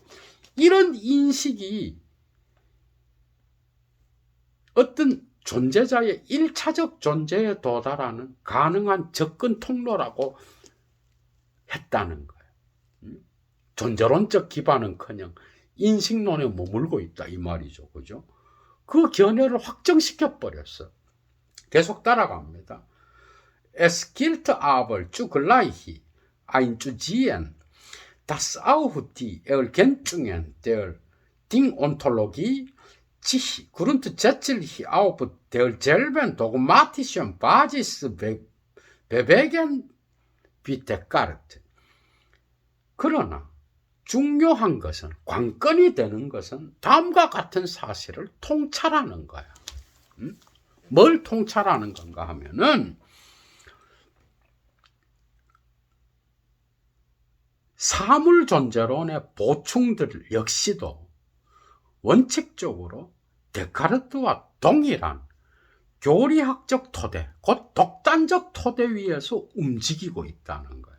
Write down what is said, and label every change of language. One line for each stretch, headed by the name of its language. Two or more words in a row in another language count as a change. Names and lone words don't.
Korean: 이런 인식이 어떤 존재자의 1차적 존재에 도달하는 가능한 접근 통로라고 했다는 거예요. 존재론적 기반은커녕 인식론에 머물고 있다 이 말이죠. 그죠? 그 견해를 확정시켜 버렸어. 계속 따라갑니다.
German: Es gilt aber zugleich einzusehen, dass auch die Ergänzungen der Dingontologie sich grundsätzlich auf derselben dogmatischen Basis bewegen wie Descartes.
Korean: 그러나 중요한 것은, 관건이 되는 것은 다음과 같은 사실을 통찰하는 거야. 뭘 통찰하는 건가 하면은 사물 존재론의 보충들 역시도 원칙적으로 데카르트와 동일한 교리학적 토대, 곧 독단적 토대 위에서 움직이고 있다는 거예요.